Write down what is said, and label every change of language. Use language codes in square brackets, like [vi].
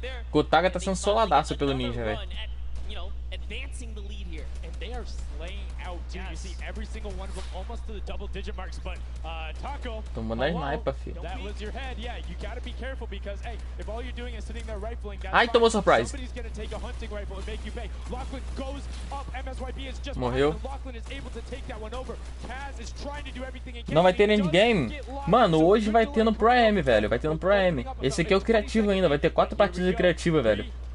[pt] Gotaga tá sendo soladaço pelo ninja, velho. [en] Advancing the lead here. And they are slaying out too. You see every single one of them almost to the double digit marks, but Taco, [pt] tomando a sniper, filho. [en] That was your head. Yeah, you gotta be careful because hey, if all you're doing is sitting there rifling, [pt] ai, tomou surprise. [en] Somebody's gonna take a hunting rifle and make you pay. Lachlan goes up. MSYP is just [pt] morreu. [en] Lachlan is able to take that one over. Kaz is trying to do everything he can. [pt] Não vai ter endgame? Mano, hoje vai ter no proam, velho. Vai ter no proam. Esse aqui é o criativo ainda. Vai ter 4 partidas de criativa, velho.